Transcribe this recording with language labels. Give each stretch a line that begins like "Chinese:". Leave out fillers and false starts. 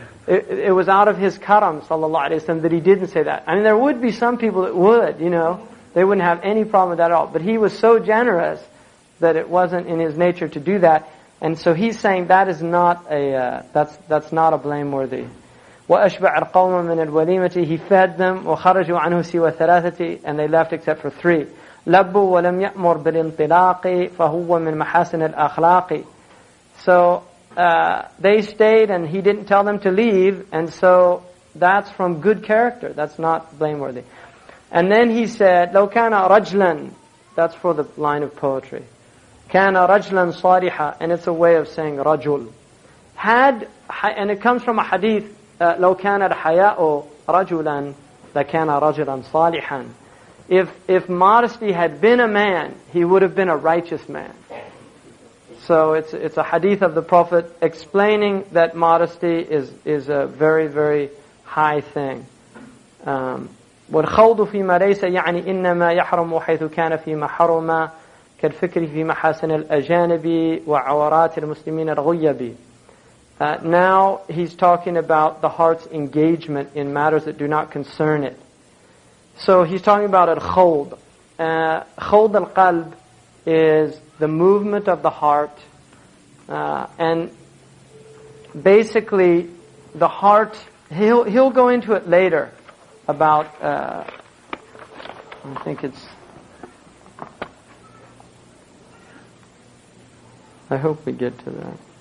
English: It was out of his karam, sallallahu alaihi wasallam, that he didn't say that. I mean, there would be some people that would, they wouldn't have any problem with that at all. But he was so generous that it wasn't in his nature to do that. And so he's saying that is not that's not a blameworthy.
Arabic: وَأَشْبَعَ الْقَوْمَ مِنَ الْوَلِيمَةِ.
English: He fed them,
Arabic: وَخَرَجُوا عَنْهُ سِوَى ثَلَاثَةِ.
English: And they left except for 3.
Arabic: لَبُّوا وَلَمْ يَأْمُرْ بِالْإِنطِلَاقِ فَهُوَ مِنْ مَحَاسِنِ الْأَخْلَاقِ.
English: So they stayed, and he didn't tell them to leave, and so that's from good character. That's not blameworthy. And then he said,
Arabic: لَوْ كَانَ رَجْلًا.
English: That's for the line of poetry.
Arabic: كَانَ رَجْلًا صَالِحًا.
English: And it's a way of saying rajul. And it comes from a hadith,
Arabic: لَوْ كَانَ الْحَيَاءُ رَجُلًا لَكَانَ رَجُلًا صَالِحًا.
English: If modesty had been a man, he would have been a righteous man. So it's a hadith of the Prophet explaining that modesty is a very, very high thing.
Arabic: وَالْخَوْضُ فِي مَا لَيْسَ يَعْنِي إِنَّمَا يَحْرُمُ حَيْثُ كَانَ فِي مَحْرُمًا كالفكر في محاسن الأجانب وعورات المسلمين الغيب.
English: Now he's talking about the heart's engagement in matters that do not concern it. So he's talking about al-khawd. Khawd al-qalb is the movement of the heart, and basically the heart, he'll go into it later about, I think I hope we get to that.